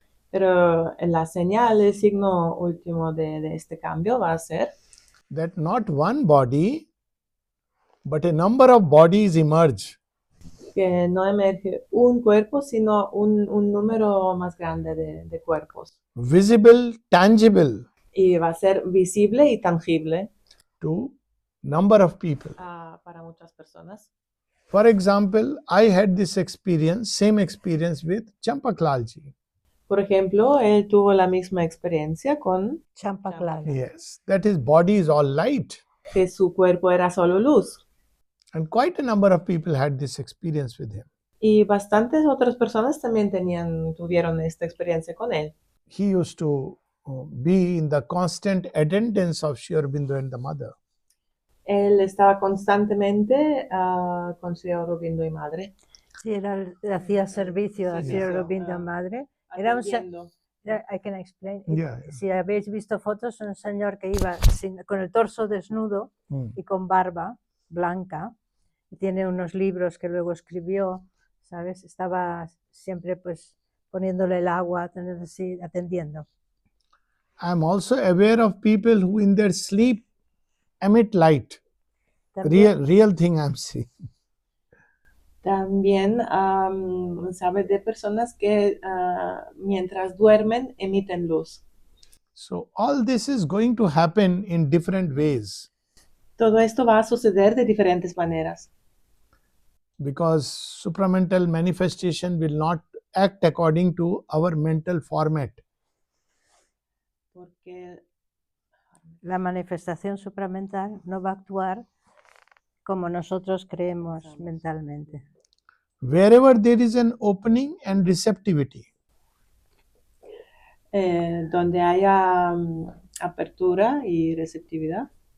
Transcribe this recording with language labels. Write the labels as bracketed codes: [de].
[es] Pero la señal, el signo último de este cambio va a ser [en] that not one body, but a number of bodies emerge. [es] que no emerge un cuerpo, sino un número más grande de cuerpos. [en] Visible, tangible [es] Y va a ser visible y tangible [en] to number of people. [es] para muchas personas. [en] For example, I had this experience, same experience with Champaklalji. [es] Por ejemplo, él tuvo la misma experiencia con Champa Clara. [en] Yes, that his body is all light. [es] que su cuerpo era solo luz. [en] And quite a number of people had this experience with him. [es] Y bastantes otras personas también tuvieron esta experiencia con él. [en] He used to be in the constant attendance of Sri Aurobindo and the mother. [es] Él estaba constantemente con Sri Aurobindo y Madre. Sí, hacía servicio a Sri Aurobindo Madre. Era un [en] I can explain. Yeah. [es] Si habéis visto fotos, un señor que iba con el torso desnudo y con barba blanca. Y tiene unos libros que luego escribió, ¿sabes? Estaba siempre pues poniéndole el agua, así, atendiendo. [en] I'm also aware of people who in their sleep emit light. [es] También, [en] Real thing I'm seeing. [es] También sabe de personas que mientras duermen emiten luz. [en] So all this is going to happen in different ways [es] Todo esto va a suceder de diferentes maneras. [en] because supramental manifestation will not act according to our mental format. [es] Porque la manifestación supramental no va a actuar como nosotros creemos mentalmente. [en] Wherever there is an opening and receptivity, [es] donde haya apertura y receptividad,